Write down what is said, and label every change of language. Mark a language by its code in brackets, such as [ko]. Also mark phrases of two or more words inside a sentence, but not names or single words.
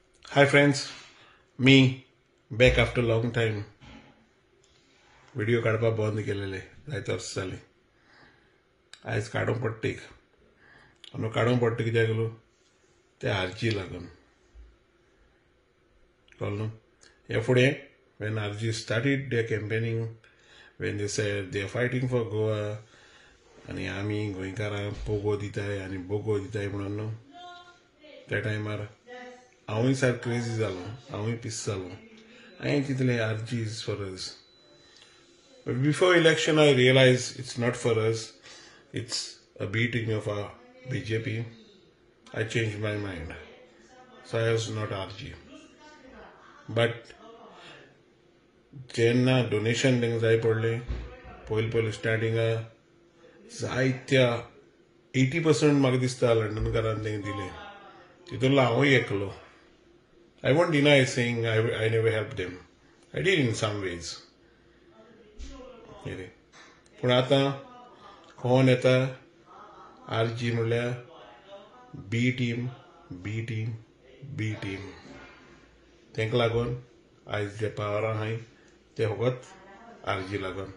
[en] Hi friends, me back after long time. [kok] Video काढपाक बंद केलेले जायते वर्स जाली. आयज काडूंक पडटा एक. आनी काडूंक पडटा कित्याक लागून ते आरजी लागून. कळ्ळें न्हू? हे फुडें [en] when RG started their campaigning, when they said they are fighting for Goa, [kok] आनी आमी गोंयकारां पोगो दिताय आनी बोगो दिताय म्हणून न्हू त्या टायमार हांवूय सारको क्रेजी जालो, हांवूय पिस जालो. हांवें चिंतलें [en] RG is for us. But before election I realized it's not for us, it's a B team of our BJP. I changed my mind. So I was not RG. [kok] But जेन्ना डोनेशन तांकां जाय पडलें पयलीं स्टार्टिंगा जायत्या 80% म्हाका दिसता लंडनकारान तांकां दिलें. तितूंतलो हांवूय एकलो. [en] I won't deny saying I never helped them. I did in some ways. [kok] पूण आतां कोण येता RG म्हणल्यार [en] B team [kok] तांकां लागून आयज जे पावरां आहाय ते फकत RG लागून.